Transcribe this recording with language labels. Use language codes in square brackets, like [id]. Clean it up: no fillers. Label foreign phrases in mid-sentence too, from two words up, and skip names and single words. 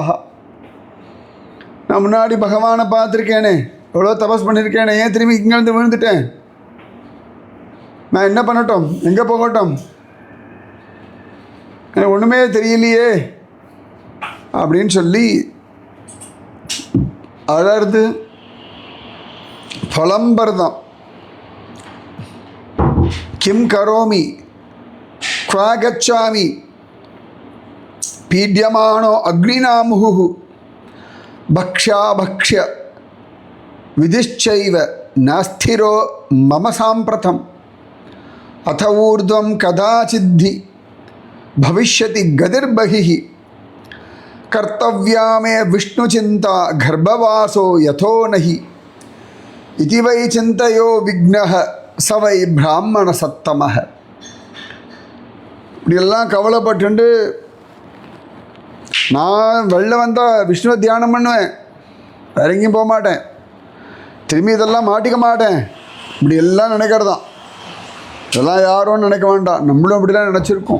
[ta] நான் முன்னாடி பகவானை பார்த்துருக்கேனே, எவ்வளோ தபஸ் பண்ணியிருக்கேனே, ஏன் திரும்பி இங்கேருந்து விழுந்துட்டேன், நான் என்ன பண்ணட்டும், எங்கே போகட்டும், எனக்கு ஒன்றுமே தெரியலையே அப்படின்னு சொல்லி அழறது பலம்பர்தான். [sa] किं करोमि क्वा गच्छामि पीड्यमानो अग्निनामुहुः भक्ष्याभक्ष्य विधिश्चैव नास्थिरो मम साम्प्रतम् अथ ऊर्ध्वं कदाचिद्धि भविष्यति गतिर्बहिः कर्तव्या मे विष्णुचिन्ता गर्भवासो यथो नहि इति वै चिन्तयो विघ्नः स वै ब्राह्मणसत्तमः. [ta] இப்படியெல்லாம் கவலைப்பட்டு நான் வெளில வந்தால் விஷ்ணுவை தியானம் பண்ணுவேன், வேற எங்கேயும் போக மாட்டேன், திரும்பி இதெல்லாம் மாட்டிக்க மாட்டேன், இப்படி எல்லாம் நினைக்கிறதான். இதெல்லாம் யாரும் நினைக்க வேண்டாம், நம்மளும் அப்படி தான் நினச்சிருக்கோம்.